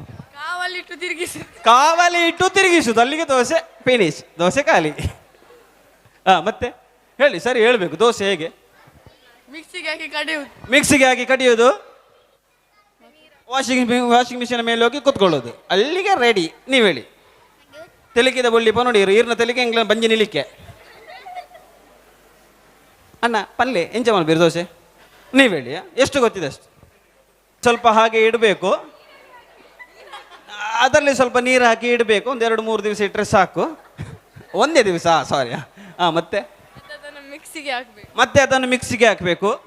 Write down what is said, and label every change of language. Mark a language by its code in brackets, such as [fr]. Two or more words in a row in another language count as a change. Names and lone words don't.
[kn] ಕಾವಲಿ ಇಟ್ಟು ತಿರುಗಿಸುದು, ಅಲ್ಲಿಗೆ ದೋಸೆ ಫಿನಿಶ್, ದೋಸೆ ಖಾಲಿ. ಮತ್ತೆ ಹೇಳಿ, ಸರಿ ಹೇಳ್ಬೇಕು. ದೋಸೆ ಹೇಗೆ? ಮಿಕ್ಸಿಗೆ ಹಾಕಿ ಕಡಿಯೋದು, [en] washing machine [kn] ಮೇಲೆ ಹೋಗಿ ಕುತ್ಕೊಳ್ಳೋದು, ಅಲ್ಲಿಗೆ ರೆಡಿ. ನೀವು ಹೇಳಿ. [tcy] ತೆಲಿಕಿದ ಬೊಳ್ಳಿಪ ನೋಡಿ, ಈರ್ನ ತೆಲಿಕೆ ಇಂಗ್ಲ ಬಂಜಿ ನಿಲಿಕ್ಕೆ ಅಣ್ಣ ಪಲ್ಲೆ ಎಂಚ ಮಾಡ್ಬೇರು ದೋಸೆ? [kn] ನೀವು ಹೇಳಿ, ಎಷ್ಟು ಗೊತ್ತಿದೆ ಅಷ್ಟು. ಸ್ವಲ್ಪ ಹಾಗೆ ಇಡಬೇಕು, ಅದರಲ್ಲಿ ಸ್ವಲ್ಪ ನೀರು ಹಾಕಿ ಇಡಬೇಕು. ಒಂದು 2-3 ದಿವಸ ಇಟ್ಟರೆ ಸಾಕು. ಒಂದೇ ದಿವಸ, ಸಾರಿ. ಮತ್ತೆ ಅದನ್ನು ಮಿಕ್ಸಿಗೆ ಹಾಕಬೇಕು.